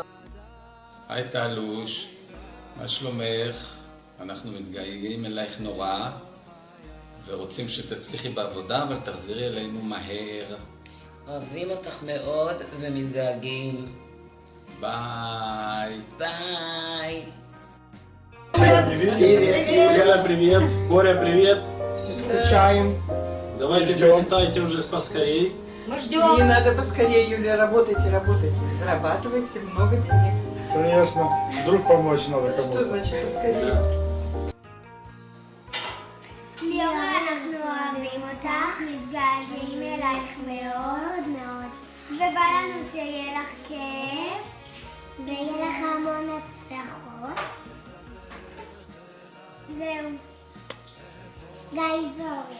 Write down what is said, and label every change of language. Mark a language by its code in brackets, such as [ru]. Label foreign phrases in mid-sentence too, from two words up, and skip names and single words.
[he] היי תלוש, מה שלומך? אנחנו מתגעגעים אלייך נורא ורוצים שתצליחי בעבודה, אבל תחזרי אלינו מהר. אוהבים אותך מאוד ומתגעגעים. ביי. ביי. [ru] Яля, привет. Боря, привет. Все скучаем. Давайте прилетайте уже поскорей. Мы ждем. Не надо поскорее, Юля, работайте, зарабатывайте много денег. Конечно. Вдруг помочь надо кому-то. Что значит поскорее? [he] ליאורה, אנחנו אוהבים אותך, מתגעגעים אלייך מאוד מאוד, ובא לנו שיהיה לך כיף, ויהיה לך המון הצלחות. זהו. גיא זורי.